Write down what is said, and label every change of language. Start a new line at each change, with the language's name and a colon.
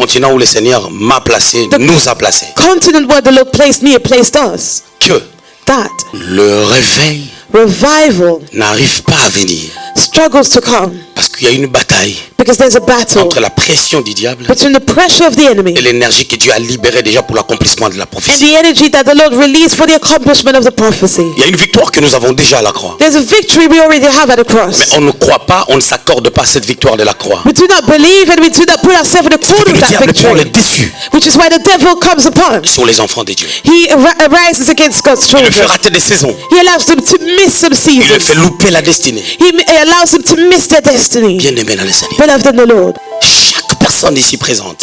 French: continent où le Seigneur m'a placé, nous a placé,
English: continent where the Lord placed me, placed us,
French: que
English: that
French: le réveil
English: revival
French: n'arrive pas à venir
English: struggles to come
French: parce qu'il y a une bataille
English: because there's a battle
French: entre la pression du diable
English: between the pressure of the enemy
French: et l'énergie que Dieu a libérée déjà pour l'accomplissement de la
English: and
French: prophétie.
English: the energy that the Lord released for the accomplishment of the prophecy.
French: Il y a une victoire que nous avons déjà à la croix.
English: There's a victory we already have at the
French: Mais
English: cross.
French: on ne croit pas, on ne s'accorde pas à cette victoire de la croix.
English: We do not believe and we do not put ourselves in accord
French: Le
English: with that
French: diable prend le
English: victory,
French: dessus
English: which is why the devil comes upon.
French: sur les enfants de Dieu.
English: He arises against God's
French: Il le fait
English: children.
French: rater des saisons.
English: He allows them to miss some
French: Il le
English: seasons.
French: fait louper la destinée.
English: He allows them to miss their destiny.
French: Bien aimé dans le Seigneur.
English: Beloved in the Lord,
French: Chaque personne ici présente